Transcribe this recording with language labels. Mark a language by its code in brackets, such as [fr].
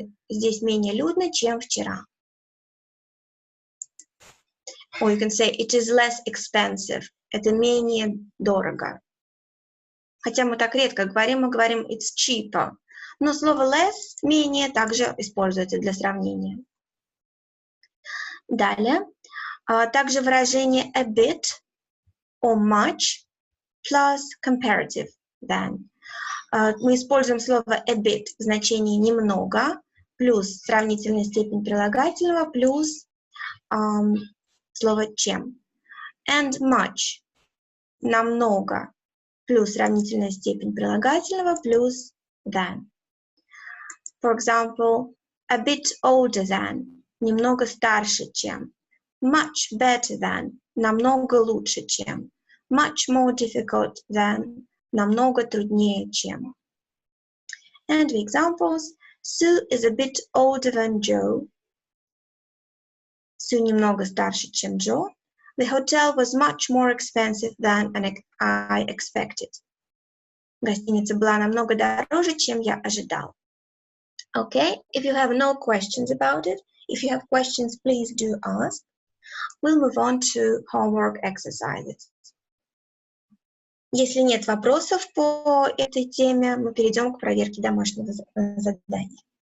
[ru] Здесь менее людно, чем вчера. [en] Or you can say it is less expensive. [ru] Это менее дорого. Хотя мы так редко говорим, мы говорим [en] it's cheaper. [ru] Но слово less, менее, также используется для сравнения. Далее. Также выражение [en] a bit or much plus comparative than. [ru] Мы используем слово a bit в значении немного, плюс сравнительная степень прилагательного, плюс слово чем. [en] And much [ru] намного, плюс сравнительная степень прилагательного, плюс than. [en] For example, a bit older than [ru] немного старше, чем. [en] Much better than [ru] намного лучше, чем. [en] Much more difficult than [ru] намного труднее, чем. [en] And the examples: Sue is a bit older than Joe. [ru] Sue немного старше, чем Joe. [en] The hotel was much more expensive than I expected. [ru] Гостиница была намного дороже, чем я ожидал. [en] Okay, if you have no questions about it, if you have questions, please do ask. We'll move on to homework exercises. [ru] Если нет вопросов по этой теме, мы перейдем к проверке домашнего задания.